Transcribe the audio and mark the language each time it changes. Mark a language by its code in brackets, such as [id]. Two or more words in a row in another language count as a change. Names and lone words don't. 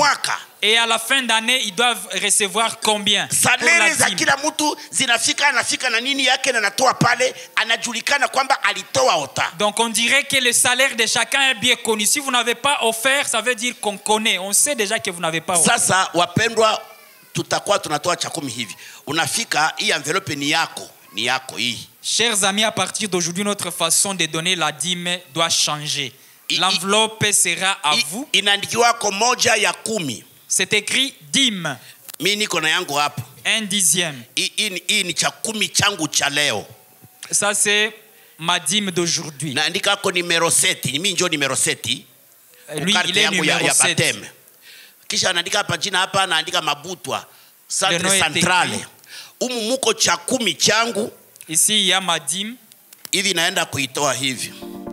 [fr] Et à la fin d'année, ils doivent recevoir combien pour la dîme. Donc on dirait que le salaire de chacun est bien connu. Si vous n'avez pas offert, ça veut dire qu'on connaît. On sait déjà que vous n'avez pas offert. [sw] Sasa wapendwa, tutakuwa tunatoa cha 10 hivi. Unafika hii envelope ni yako. [fr] Chers amis, à partir d'aujourd'hui, notre façon de donner la dîme doit changer. L'enveloppe sera à vous. C'est écrit dîme. 1 dixième. Ça, c'est ma dîme d'aujourd'hui. Lui, il est numéro 7. [sw] Kisha anaandika hapa jina hapa, anaandika Mabutwa Centre Centrale. Muko cha 10 changu. [fr] Ici il y a ma dîme. [sw] Hivi naenda kuitoa hivi.